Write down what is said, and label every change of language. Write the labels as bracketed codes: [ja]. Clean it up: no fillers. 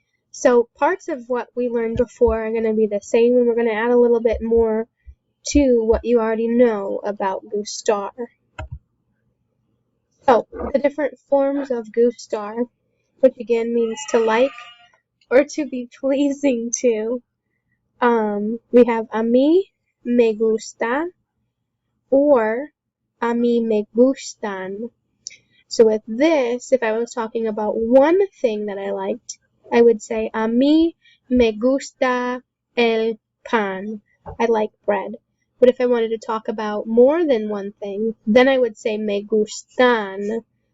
[en] So parts of what we learned before are going to be the same, and we're going to add a little bit more to what you already know about gustar. So the different forms of gustar, which again means to like or to be pleasing to. We have [es] a mí me gusta or a mí me gustan. [en] So with this, if I was talking about one thing that I liked, I would say [es] a mí me gusta el pan. [en] I like bread. But if I wanted to talk about more than one thing, then I would say [es] me gustan.